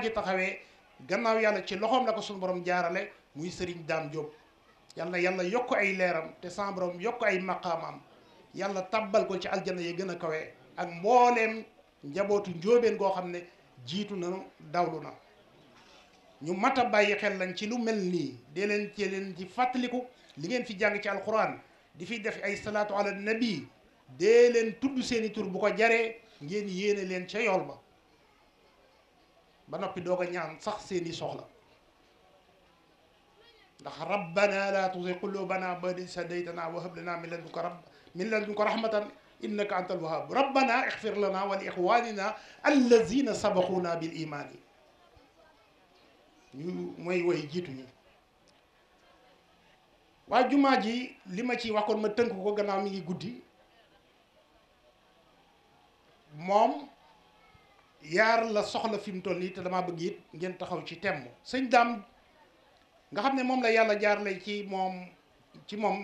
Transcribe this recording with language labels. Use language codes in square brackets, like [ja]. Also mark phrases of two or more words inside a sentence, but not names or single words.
[wo] ji taxawee gannaaw yàlla ci loxoom la ko suñu borom jaarale muy Serigne Dame Diop yal na yàlla yokk ay leeram te sama borom yokk ay maqaamam yàlla tabbal ko ci aljana yi gën a kawe ak mbooleem njabootu njóobeen goo xam ne jiitu na dawlu na ñu mat a bàyyi xel lañ ci lu mel nii dee leen ci fàttaliku li ngeen fi jàng ci alquran di fi def ay [ar] صلاة على النبي [wo] dee leen tudd seeni tur bu ko jaree ngeen yéene leen ca yool ba noppi doog a ñaan sax seeni soxla ndax [ar] ربنا لا تزغ قلوبنا بعد إذ هديتنا وهب لنا من لدنك رحمة إنك أنت الوهاب ربنا اغفر لنا ولإخواننا الذين سبقونا بالإيمان [wo] ñu mooy woy jiitu ñi waa jumaa ji li ma ci waxoon ma tënk ko gannaaw mi ngi guddi moom yaar la soxla fi mu toll nii te damaa bëgg it ngeen taxaw ci temm sëñ Daam nga xam ne moom la yàlla jaarale ci moom